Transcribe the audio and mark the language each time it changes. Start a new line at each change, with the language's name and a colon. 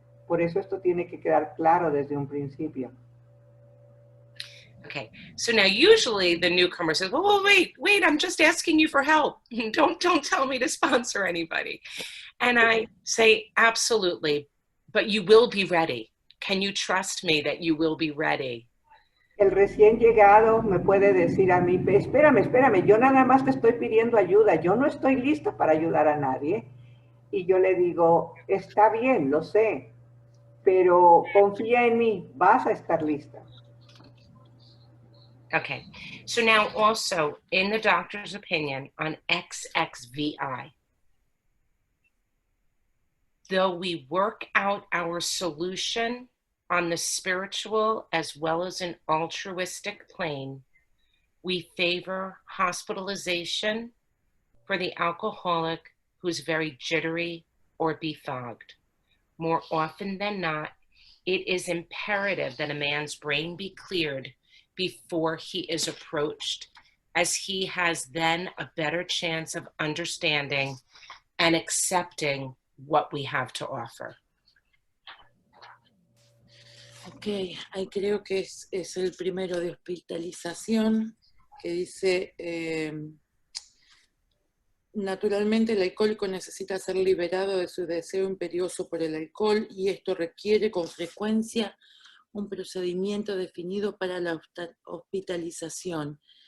Spanish: Por eso esto tiene que quedar claro desde un principio.
English: Okay, so now usually the newcomer says, "Oh, wait, I'm just asking you for help. Don't tell me to sponsor anybody." And I say, absolutely, but you will be ready. Can you trust me that you will be ready?
Spanish: El recién llegado me puede decir a mí, espérame, yo nada más te estoy pidiendo ayuda, yo no estoy lista para ayudar a nadie. Y yo le digo, está bien, lo sé, pero confía en mí, vas a estar lista.
English: Okay, so now also in the doctor's opinion on XXVI, though we work out our solution on the spiritual as well as an altruistic plane, we favor hospitalization for the alcoholic who's very jittery or befogged. More often than not, it is imperative that a man's brain be cleared before he is approached, as he has then a better chance of understanding and accepting what we have to offer.
Spanish: Ok, ahí creo que es el primero de hospitalización, que dice, naturalmente el alcohólico necesita ser liberado de su deseo imperioso por el alcohol y esto requiere con frecuencia un procedimiento definido para la hospitalización.